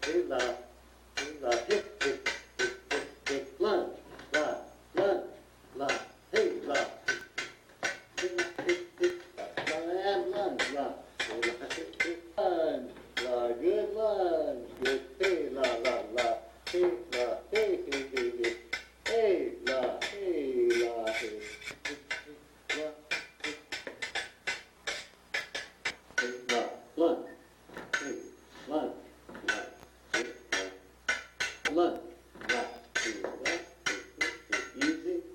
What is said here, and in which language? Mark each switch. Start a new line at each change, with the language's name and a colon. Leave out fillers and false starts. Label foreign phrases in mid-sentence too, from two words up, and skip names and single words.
English: la, hip, hip, hip, hip, hip, lunge, la, hey, la, hip, hip, hip, la, and lunge, la, hip, hip, lunge, la, good lunge, good, hey, la, hey, la, hey, hey, hey, hey, hey, la, hey, la, hey, hey, la, lunge, hey, lunge, la, hey, la, lunge, la, hey, la, easy.